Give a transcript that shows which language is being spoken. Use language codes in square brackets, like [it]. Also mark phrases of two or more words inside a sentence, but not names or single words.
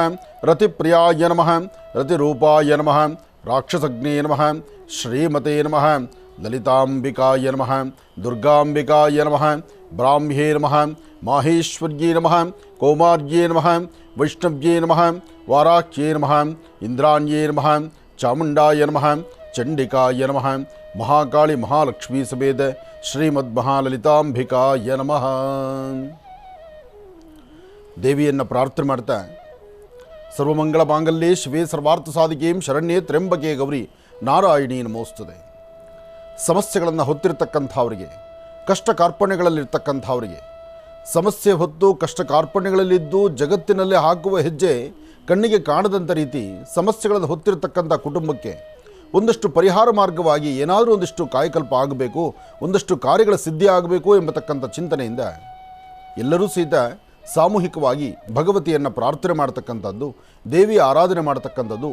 [sa] ರತಿಪ್ರಿಯಾಯ ನಮಃ, ರತಿರೂಪಾಯ ನಮಃ, ರಾಕ್ಷಸಗ್ನೇ ನಮಃ, ಶ್ರೀಮತೆ ನಮಃ, ಲಲಿತಾಂಬಿಕಾಯ ನಮಃ, ದುರ್ಗಾಂಬಿಕಾಯ ನಮಃ, ಬ್ರಾಹ್ಮ್ಯೇ ನಮಃ, ಮಾಹೇಶ್ವರ್ಯೇ ನಮಃ, ಕೌಮಾರ್ಯೇ ನಮಃ, ವೈಷ್ಣವ್ಯೇ ನಮಃ, ವಾರಾಕ್ಯೇ ನಮಃ, ಇಂದ್ರಾಣ್ಯೇ ನಮಃ, ಚಾಮುಂಡಾಯ ನಮಃ, ಚಂಡಿಕಾಯ ನಮಃ, ಮಹಾಕಾಳಿ ಮಹಾಲಕ್ಷ್ಮೀ ಸಮೇತ ಶ್ರೀಮದ್ ಮಹಾಲಲಿತಾಂಬಿಕಾಯ ನಮಃ. [kn] ದೇವಿಯನ್ನು ಪ್ರಾರ್ಥನೆ ಮಾಡ್ತಾ, [sa] ಸರ್ವಮಂಗಳ ಮಾಂಗಲ್ಯೇ ಶಿವೇ ಸರ್ವಾರ್ಥ ಸಾಧಿಕೇಂ ಶರಣ್ಯೇ ತ್ರ್ಯಂಬಕೆ ಗೌರಿ ನಾರಾಯಣಿ ನಮೋಸ್ತುತೆ. [kn] ಸಮಸ್ಯೆಗಳನ್ನು ಹೊತ್ತಿರ್ತಕ್ಕಂಥವರಿಗೆ, ಕಷ್ಟ ಕಾರ್ಪಣ್ಯಗಳಲ್ಲಿರ್ತಕ್ಕಂಥವರಿಗೆ, ಸಮಸ್ಯೆ ಹೊತ್ತು ಕಷ್ಟ ಕಾರ್ಪಣ್ಯಗಳಲ್ಲಿದ್ದು ಜಗತ್ತಿನಲ್ಲಿ ಹಾಕುವ ಹೆಜ್ಜೆ ಕಣ್ಣಿಗೆ ಕಾಣದಂಥ ರೀತಿ ಸಮಸ್ಯೆಗಳನ್ನು ಹೊತ್ತಿರತಕ್ಕಂಥ ಕುಟುಂಬಕ್ಕೆ ಒಂದಷ್ಟು ಪರಿಹಾರ ಮಾರ್ಗವಾಗಿ ಏನಾದರೂ ಒಂದಿಷ್ಟು ಕಾಯಕಲ್ಪ ಆಗಬೇಕು, ಒಂದಷ್ಟು ಕಾರ್ಯಗಳ ಸಿದ್ಧಿ ಆಗಬೇಕು ಎಂಬತಕ್ಕಂಥ ಚಿಂತನೆಯಿಂದ ಎಲ್ಲರೂ ಸಹಿತ ಸಾಮೂಹಿಕವಾಗಿ ಭಗವತಿಯನ್ನು ಪ್ರಾರ್ಥನೆ ಮಾಡ್ತಕ್ಕಂಥದ್ದು, ದೇವಿಯ ಆರಾಧನೆ ಮಾಡ್ತಕ್ಕಂಥದ್ದು.